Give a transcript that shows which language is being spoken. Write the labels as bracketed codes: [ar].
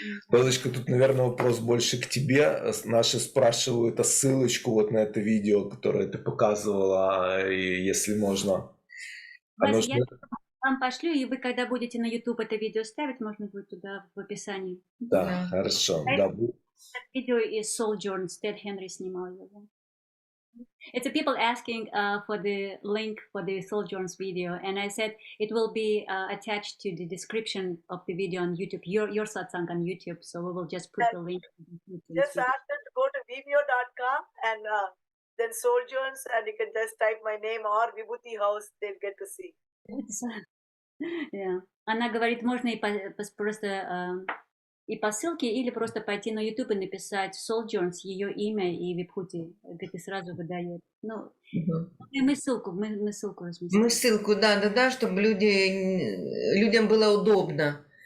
[ru] Белочка, тут, наверное, вопрос больше к тебе. Наши спрашивают ссылочку вот на это видео, которое ты показывала, и если можно. Я вам пошлю, и вы, когда будете на YouTube это видео ставить, можно будет туда в описании. Да, хорошо. Да. Видео из Sojourns, Ted Henry снимал его. [en] It's people asking for the link for the Sojourns video, and I said it will be attached to the description of the video on YouTube, your satsang on YouTube, so we will just put the link. Just ask them to go to vimeo.com and then Sojourns, and you can just type my name or Vibhutti House, they'll get to see. Yeah. [ru] Она говорит, можно и просто и по ссылке, или просто пойти на YouTube и написать Sojourns, ее имя и Вибхутти, говорит, и сразу выдает. Ну, мы ссылку разместим. Мы ссылку, да, чтобы людям было удобно.